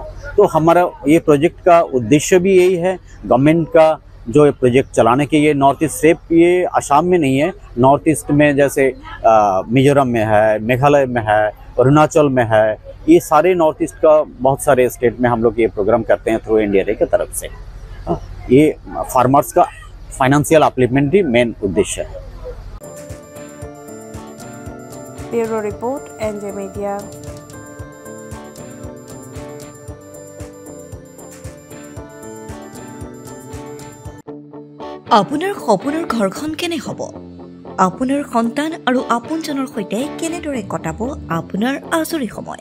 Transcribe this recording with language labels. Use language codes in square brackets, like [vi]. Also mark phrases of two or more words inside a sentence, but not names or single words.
[hi] तो हमारा ये प्रोजेक्ट का उद्देश्य भी यही है। गवर्नमेंट का जो ये प्रोजेक्ट चलाने के, ये नॉर्थ ईस्ट सिर्फ ये आसाम में नहीं है, नॉर्थ ईस्ट में जैसे मिजोरम में है, मेघालय में है, अरुणाचल में है, ये सारे नॉर्थ ईस्ट का बहुत सारे स्टेट में हम लोग ये प्रोग्राम करते हैं थ्रू एनडीआरआई की तरफ से। ये फार्मर्स का [en] financial upliftment [hi] ही मेन उद्देश्य है। [en] Bureau Report NJ Media. [as] আপোনাৰ সপোনৰ ঘৰখন কেনে হ'ব? আপোনাৰ সন্তান আৰু আপোনজনৰ সৈতে কেনেদৰে কটাব আপোনাৰ আজৰি সময়?